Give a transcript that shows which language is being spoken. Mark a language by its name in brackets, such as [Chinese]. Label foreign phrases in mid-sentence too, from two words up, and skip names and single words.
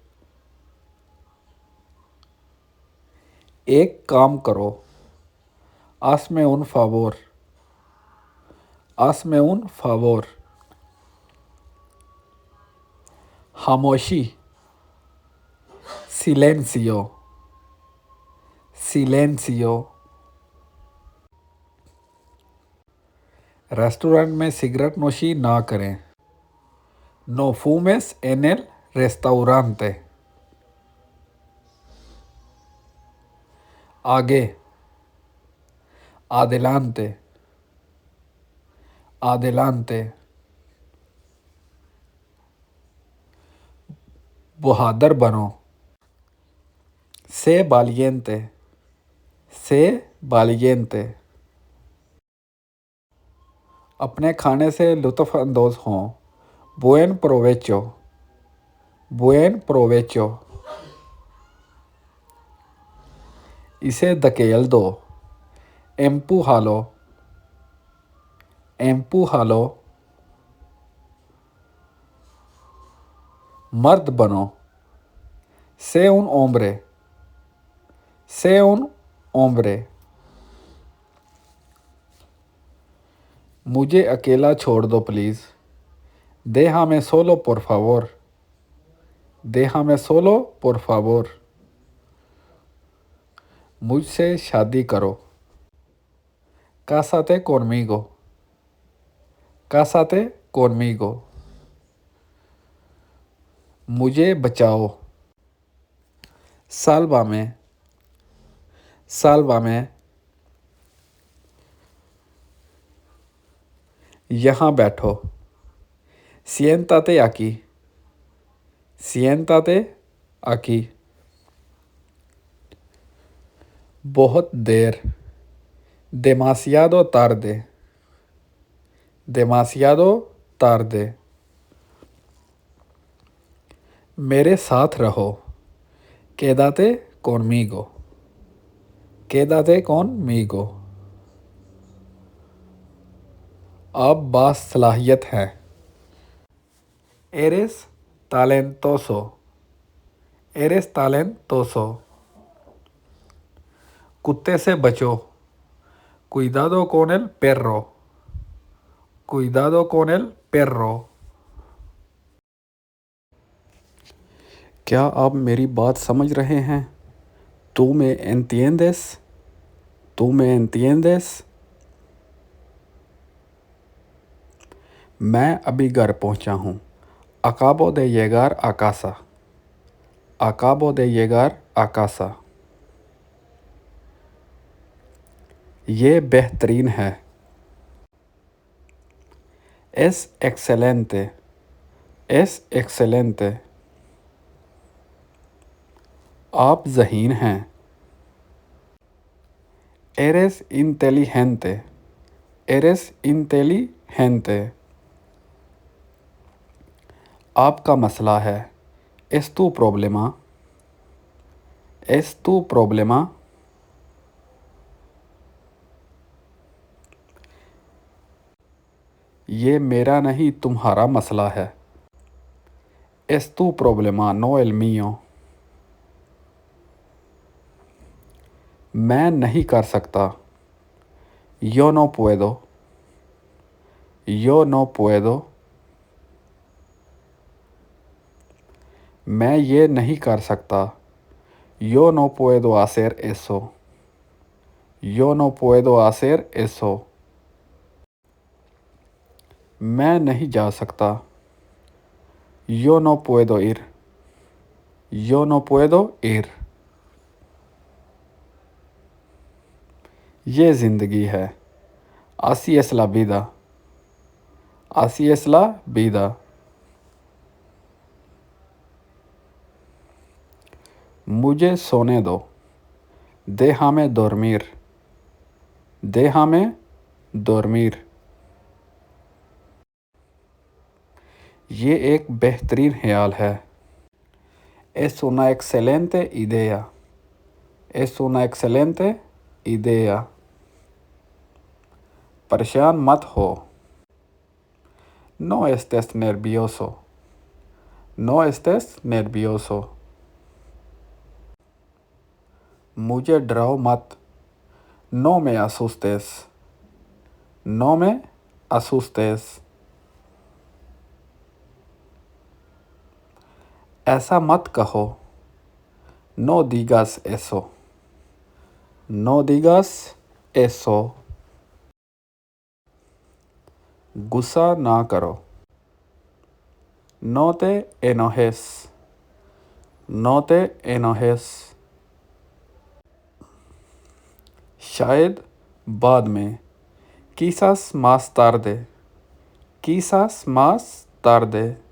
[Urdu] ایک کام کرو. [Spanish] Hazme un favor. Hazme un favor. [Urdu] خاموشی. [Spanish] Silencio. Silencio. [Urdu] ریسٹورنٹ میں سگریٹ نوشی نہ کریں. [Spanish] No fumes en el restaurante. [Urdu] آگے. [Spanish] Adelante. Adelante. [Urdu] بہادر بنو. [Spanish] Sé valiente. Sé valiente. [Urdu] اپنے کھانے سے لطف اندوز ہوں. [Spanish] Buen provecho. Buen provecho. [Urdu] اسے دھکیل دو. [Spanish] Empújalo. Empújalo. [Urdu] مرد بنو. [Spanish] Sé un hombre. Sé un hombre. [Urdu] مجھے اکیلا چھوڑ دو پلیز. [Spanish] Déjame solo por favor. Déjame solo por favor. [Urdu] مجھ سے شادی کرو. [Spanish] Cásate conmigo. Cásate conmigo. [Urdu] مجھے بچاؤ. [Spanish] Sálvame. Sálvame. [Urdu] یہاں بیٹھو. [Spanish] Siéntate aquí. Siéntate aquí. [Urdu] بہت دیر. [Spanish] Demasiado tarde. Demasiado tarde. [Urdu] میرے ساتھ رہو. [Spanish] Quédate conmigo. Quédate conmigo. [Urdu] آپ باصلاحیت ہیں. [Spanish] Eres talentoso. Eres talentoso. [Urdu] کتے سے بچو. [Spanish] Cuidado con el perro. Cuidado con el perro. [Urdu] کیا آپ میری بات سمجھ رہے ہیں? [Spanish] ¿Tú me entiendes? ¿Tú me entiendes? [Urdu] میں ابھی گھر پہنچا ہوں. [Spanish] Acabo de llegar a casa. Acabo de llegar a casa. [Urdu] یہ بہترین ہے. [Spanish] Es excelente. Es excelente. [Urdu] آپ ذہین ہیں. [Spanish] Eres inteligente. Eres inteligente. [Urdu] آپ کا مسئلہ ہے. [Spanish] Es tu problema. Es tu problema. [Urdu] یہ میرا نہیں تمہارا مسئلہ ہے. [Spanish] Es tu problema, no el mío. [Urdu] میں نہیں کر سکتا. [Spanish] Yo no puedo. Yo no puedo. [Urdu] میں یہ نہیں کر سکتا. [Spanish] Yo no puedo hacer eso. Yo no puedo hacer eso. [Urdu] میں نہیں جا سکتا. [Spanish] Yo no puedo ir. Yo no puedo ir. [Urdu] یہ زندگی ہے. [Spanish] Así es la vida. Así es la vida. [Urdu] مجھے سونے دو. [Spanish] Déjame dormir. Déjame dormir. [Urdu] یہ ایک بہترین خیال ہے. [Spanish] Es una excelente idea. Es una excelente idea. [Urdu] پریشان مت ہو. [Spanish] No estés nervioso. No estés nervioso. [Urdu] مجھے ڈراؤ مت. [Spanish] No me asustes. No me asustes. [Urdu] ایسا مت کہو. [Spanish] No digas eso. No digas eso. [Urdu] غصہ نہ کرو. [Spanish] No te enojes. No te enojes. [Urdu] شاید بعد میں. [Spanish] Quizás más tarde. Quizás más tarde.